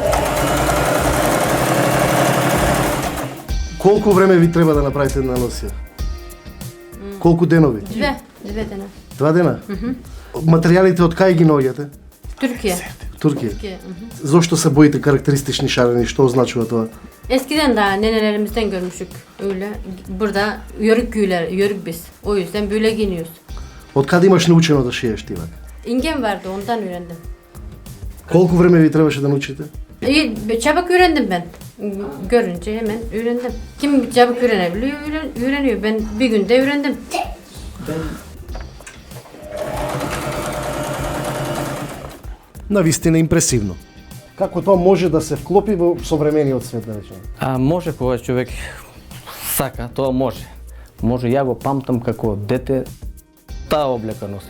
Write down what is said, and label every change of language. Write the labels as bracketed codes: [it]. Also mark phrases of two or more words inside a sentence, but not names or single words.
[mk] Колку време ви треба да направите една носија? Колку денови? 2 дена. 2 дена? Материјалите од кај ги наоѓате? Туркија. Зошто се боите карактеристични шарени? Што означува тоа? [tr] Eskiden daha nenelerimizden görmüşük öyle. Burada yörük güler, yörük biz. O yüzden böyle giyiniyoruz. [mk] Од каде имаш научено да шиеш ти? [tr] İngem vardı, ondan öğrendim. [mk] Колку време ви требаше да научите? [tr] Çabuk öğrendim ben. Görünce hemen öğrendim. Kim çabuk öğrenebiliyor, öğreniyor. Ben bir günde öğrendim. [mk] Навистина импресивно. Како тоа може да се вклопи во современиот свет, да речеме? Може кога човек сака, тоа може. Може, ја го памтам како дете, таа облека носи.